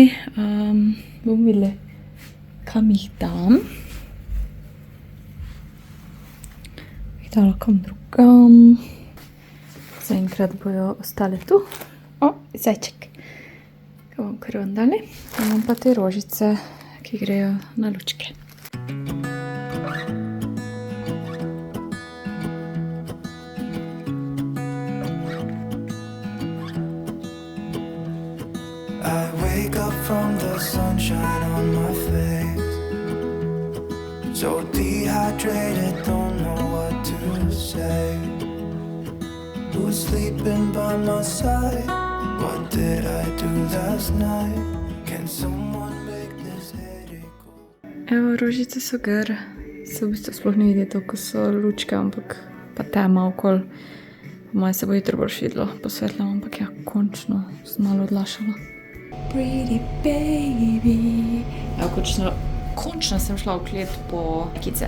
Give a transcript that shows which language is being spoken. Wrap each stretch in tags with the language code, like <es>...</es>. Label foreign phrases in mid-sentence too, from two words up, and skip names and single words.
<sl>Bom videla, kam jih dam. Jih dala kam drugam. Zaenkrat bojo ostale tu. O, zajček. Ga bom kar ven dali. Imam pa te rožice, ki grejo na lučke.</sl> <en>I wake up from the sunshine on my face, so dehydrated, don't know what to say. Who's sleeping by my side? What What did I do last night? Can someone make this headache go?</en> <sl>Evo, rožice so gr. Se v bistvu sploh ne vidi to, ko so lučke, ampak pa tema okol. Moje se bo jutro boš videlo po svetlem, ampak ja, končno sem malo odlašala.</sl> <en>Pretty baby.</en> <sl>Ja, končno sem šla v klet po kice.</sl>